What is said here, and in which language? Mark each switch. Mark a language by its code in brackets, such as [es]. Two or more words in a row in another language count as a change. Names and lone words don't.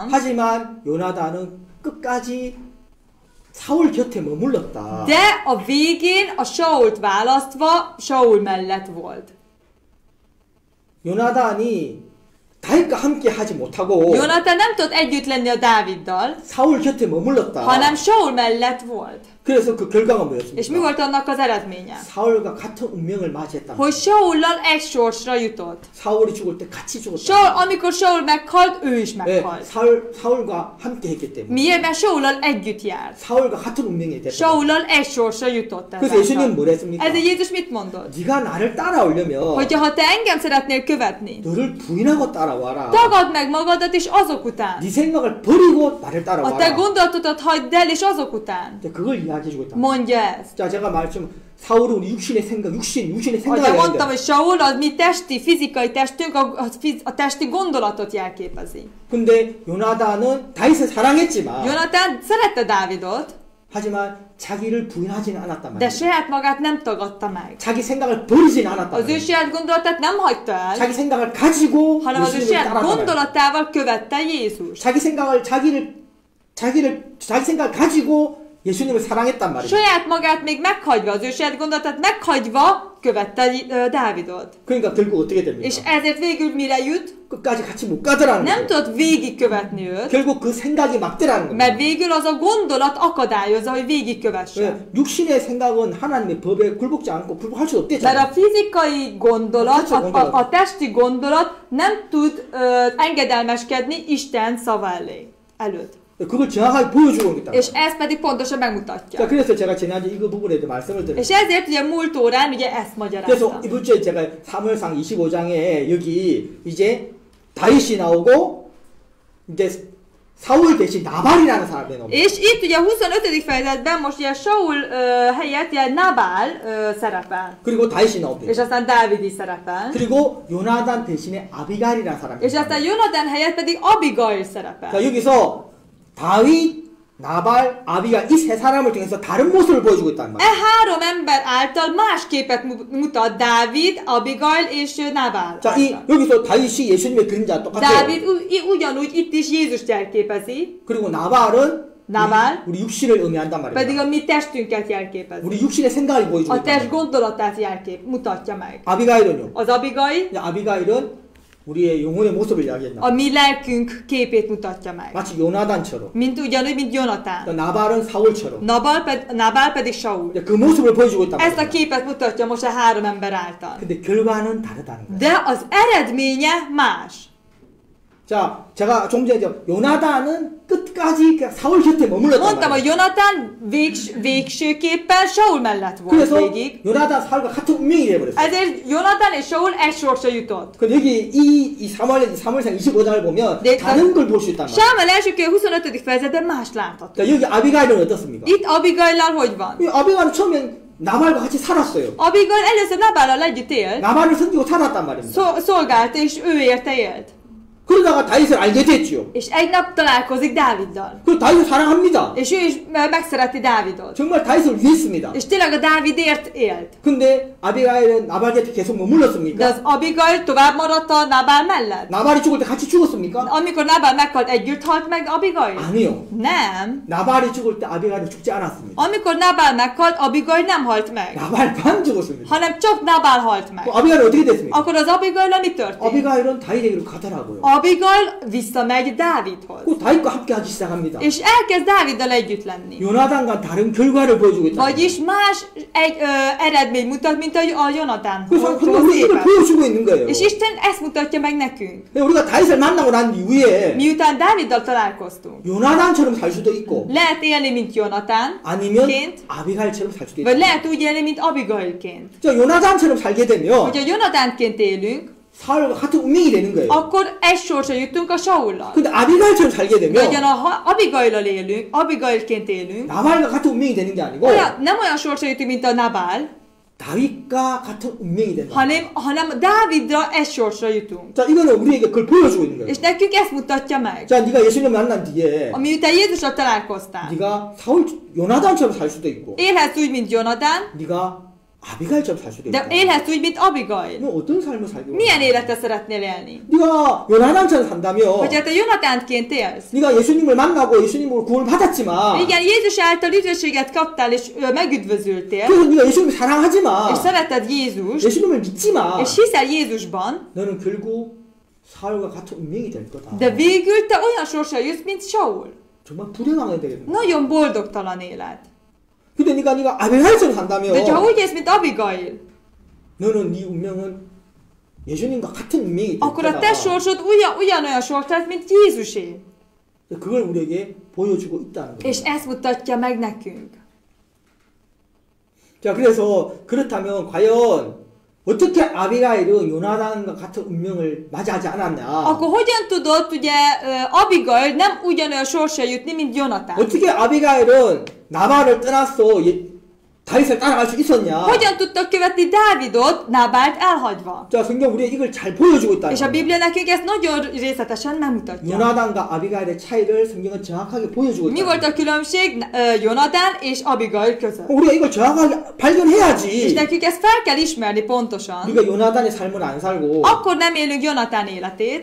[ko] 하지만 요나단은 끝까지 사울 곁에 머물렀다. [hu] de a végén a Sault választva Saul mellett volt. [ko] 요나단이 다윗과 함께 하지 못하고 [hu] Jonatán nem tudott együtt lenni a Dáviddal, [ko] 사울 곁에 머물렀다. [hu] hanem Saul mellett volt. [ko] 그래서 그 결과가 [hu] És mi [ko] 뭐였습니까? [hu] volt annak az eredménye? [ko] 사울과 같은 운명을 맞이했다. [hu] Hogy Saullal egy sorsra jutott. [ko] 사울이 죽을 때 같이 [hu] Saul, [ko] 죽었다. [hu] amikor Saul meghalt, ő is [ko] 네, [hu] meghalt. [ko] 사울과 함께 했기 때문에. [hu] Miért? Mert Saullal együtt járt. [ko] 사울과 같은 운명이 됐다. [hu] Saullal egy sorsra jutott [ko] 그래서 예수님 [hu] ezáltal. [ko] 뭐라 했습니까? [hu] Ezért Jézus mit mondott? [ko] 네가 나를 따라오려면 [hu] Hogyha ha te engem szeretnél követni, [ko] 너를 부인하고 따라와라. [hu] tagadd meg magadat is azok után. [ko] 네 생각을 버리고 나를 [hu] A te [ko] 따라와라. [hu] gondolatodat hagyd el, és azok után. [ko] 이제 그걸 이야기해주고 있다. [hu] Mondja ezt. [ko] 자, 제가 말씀 사울은 우리 육신의 생각, 육신의 [hu] Ahogy [ko] 생각이 [hu] mondtam, [ko] 아닌데. [hu] hogy Saul, a mi testi, fizikai testünk a testi gondolatot jelképezi. [ko] 근데 요나단은 다윗을 사랑했지만 [hu] Jonatán szerette Dávidot, [ko] 하지만 자기를 부인하지는 않았단 [hu] de [ko] 말이에요. [hu] saját magát nem tagadta meg. [ko] 자기 생각을 버리지는 않았단 [hu] Az ő [ko] 말이에요. [hu] saját gondolatát nem hagyta el, [ko] 자기 생각을 가지고 [hu] hanem az ő [ko] 예수님을 [hu] saját [ko] 따라가는 거예요. [hu] gondolatával követte Jézus. [ko] 자기 생각을 가지고 예수님을 사랑했단 말이에요. [hu] Saját magát még meghagyva, az ő saját gondolatát meghagyva követte Dávidot. [ko] 그러니까 결국 어떻게 됩니까? [hu] És ezért végül mire jut? [ko] 끝까지 같이 못 가더라는 [hu] Nem [ko] 거예요. [hu] tudott végigkövetni őt, [ko] 결국 그 생각이 막대라는 [hu] mert [ko] 거예요. [hu] végül az a gondolat akadályozza, hogy végigkövesse. [ko] 왜? 육신의 생각은 하나님의 법에 굴복지 않고 굴복할 수 [hu] Mert [ko] 없대잖아요. [hu] a fizikai gondolat, a testi gondolat nem tud engedelmeskedni Isten szava előtt. [ko] 그걸 정확하게 보여주고 있다. [hu] És ez pedig pontosan [ko] 자, [hu] megmutatja. [ko] 그래서 제가 지난주 이거 부분에 대해 말씀을 드렸어요. [hu] És ezért ugye múlt órán ugye ezt [ko] 그래서 [hu] magyarázta. [ko] 이번 주에 제가 사무엘상 25장에 여기 이제 다윗이 나오고 이제 사울 대신 나발이라는 사람이 나옵니다. [hu] És itt ugye a 25. fejezetben most ugye Saul helyett ugye Nabál szerepel. [ko] 그리고 다윗이 나옵니다. [hu] És aztán Dávid is szerepel. [ko] 그리고 요나단 대신에 아비갈이라는 사람이 [hu] És aztán Jonatán helyett pedig Abigail szerepel. [ko] 자, 여기서 다윗, 나발, 아비갈 이 세 사람을 통해서 다른 모습을 보여주고 있단 [hu] E [ko] 말이에요. [hu] három ember által más képet mutat Dávid, Abigail és Nabál. [ko] 자, 여기서 다윗이 예수님의 그림자 똑같아요. [hu] Dávid ugyanúgy itt is Jézust jelképezi, [ko] 그리고 나발은 나발 우리 육신을 의미한단 [hu] pedig [ko] 말이에요. [hu] a mi testünket jelképezi. [ko] 우리 육신의 생각을 보여주고 [hu] A [ko] 있단 [hu] test [ko] 말이에요. [hu] gondolatát mutatja meg. [ko] 아비가일은요? [hu] Az Abigail [ko] 아비가일은 우리의 영혼의 모습을 이야기했나? [hu] a mi lelkünk képét mutatja meg. [ko] 마치 요나단처럼. [hu] Ugyanúgy, mint Jonatán. [ko] 나발은 사울처럼. [hu] Nabál pedig Saul. [ko] 그 모습을 보여주고 있단 [hu] Ezt a [ko] 말이에요. [hu] képet mutatja most a három ember által. [ko] 근데 결과는 다르다는 거예요. [hu] De az eredménye más. [ko] 자, 제가 좀 전에 요나단은 끝까지 그냥 사울 곁에 머물렀단 [hu] Mondtam, hogy [ko] 말이에요. [hu] Jonatán végsőképpen Saul mellett volt [ko] 그래서 [hu] végig. [ko] 요나단 사울과 같은 운명이 되어버렸어요. [hu] Ezért Jonatán és Saul egy sorsra jutott. [ko] 근데 여기 이 사무엘상 25장을 보면 네, 다른 걸 볼 수 있단 말이에요. [hu] Sámuel első könyv 25. fejezetben más látható. [ko] 자, 여기 아비가일은 어떻습니까? [hu] Itt Abigaillal hogy van? [ko] 이 아비가일은 처음엔 나발과 같이 살았어요. [hu] Abigail először Nabállal együtt élt, [ko] 나발을 섬기고 살았단 말입니다. [hu] szolgálta és ő érte élt. [ko] 그러다가 다윗을 알게 됐지요. [hu] És egy nap találkozik Dáviddal. [ko] 그 다윗을 사랑합니다. [hu] És ő is megszereti Dávidot. [ko] 정말 다윗을 위했습니다. [hu] És tényleg a Dávidért élt. [ko] 근데 아비가일은 나발 곁에 계속 [hu] De [ko] 머물렀습니까? [hu] az Abigail tovább maradt a Nabál mellett. [ko] 나발이 죽을 때 같이 죽었습니까? [hu] Amikor Nabál meghalt, együtt halt meg Abigail? [ko] 아니요. [hu] Nem. [ko] 나발이 죽을 때 아비가일은 죽지 않았습니다. [hu] Amikor Nabál meghalt, Abigail nem halt meg. [ko] 나발만 죽었습니다. [hu] Hanem csak Nabál halt meg. [ko] 아비가일은 어떻게 됐습니까? [hu] Akkor az Abigail mi történt? [ko] 아비가일은 다윗에게로 가더라고요. [hu] Abigail visszamegy Dávidhoz. [ko] 그 다윗과 함께 하기 시작합니다. [hu] És elkezd Dáviddal együtt lenni. [ko] 요나단과 다른 결과를 보여주고 있다. [hu] Vagyis más egy eredmény mutat, mint a Jonatán. [ko] 그래서 우리 이걸 보여주고 있는 거예요. [hu] És Isten ezt mutatja meg nekünk. [ko] 우리가 다윗을 만나고 난 이후에 [hu] Miután Dáviddal találkoztunk. [ko] 요나단처럼 살 수도 있고 [hu] Lehet élni, mint Jonatán, [ko] 아니면 [hu] ként, [ko] 아비가일처럼 살 수도 [hu] vagy [ko] 있다. [hu] lehet úgy élni, mint Abigailként. [ko] 자, 요나단처럼 살게 되면 [hu] Hogyha Jonatánként élünk, [ko] 사울과 같은 운명이 되는 거예요. [hu] akkor egy sorsra jutunk a Saullal. [ko] 근데 아비가일처럼 살게 되면 [hu] Vagy ha Abigaillal élünk, Abigailként élünk, [ko] 나발과 같은 운명이 되는 게 아니고 [hu] nem olyan sorsra jutunk, mint a Nabál, [ko] 다윗과 같은 운명이 된다. [hu] hanem Dávidra egy sorsra jutunk. [ko] 자, 이거는 우리에게 그걸 보여주고 있는 거예요. [hu] És nekünk ezt mutatja meg. [ko] 자, 네가 예수님 만난 뒤에 [hu] Miután Jézussal találkoztál, [ko] 네가 사울 요나단처럼 살 수도 있고 [hu] élhetsz úgy, mint Jonatán, [ko] 네가 아비가일처럼 살 수도 [hu] de [ko] 있고 [hu] élhetsz úgy, mint Abigail. [ko] 너 어떤 삶을 살고 [hu] Milyen életet szeretnél élni? [ko] 네가 요나단처럼 산다면 [hu] Hogyha te Jonatánként élsz, [ko] 네가 예수님을 만나고 예수님으로 구원을 받았지만 [hu] igen, Jézus által üdvösséget kaptál, és megüdvözültél, [ko] 그래서 네가 예수님을 사랑하지만 [hu] és szereted Jézust, [ko] 예수님을 믿지만 [hu] és hiszel Jézusban, [ko] 너는 결국 사울과 같은 운명이 될 거다. [hu] de végül te olyan sorsra jutsz, mint Saul. [ko] 정말 불행하게 되겠네. [hu] Nagyon boldogtalan élet. [ko] 근데 네가 아비가일처럼 산다며. [hu] De ha úgy élsz, mint Abigail, [ko] 너는 네 운명은 예수님과 같은 운명이 [hu] akkor a te [ko] 있잖아. [hu] sorsod ugyanolyan sors lesz, mint Jézusé. [ko] 그걸 우리에게 보여주고 있다는 거예요. [hu] És ezt mutatja meg nekünk. [ko] 자, 그래서 그렇다면 과연 어떻게 아비가일은 요나단과 같은 운명을 맞이하지 않았냐? [hu] Akkor hogyan tudott ugye Abigail nem ugyanolyan sorsra jutni, mint Jonatán? [ko] 어떻게 아비가일은 나발을 떠났어 다윗을 따라갈 수 있었냐? [hu] Hogyan tudtak követni Dávidot, Nábált elhagyva? [ko] 자, 성경 우리에게 이걸 잘 보여주고 있다는 [hu] És a [ko] 거예요. [hu] Biblia nekünk ezt nagyon részletesen megmutatja. [ko] 요나단과 아비가일의 차이를 성경은 정확하게 보여주고 [hu] Mi [ko] 있다. [hu] volt a különbség Jonatán és Abigail között? [ko] 우리가 이걸 정확하게 [hu] És [ko] 발견해야지. [hu] nekünk ezt fel kell ismerni pontosan. [ko] 우리가 요나단의 삶을 안 살고 [hu] Akkor nem élünk Jonatán életét,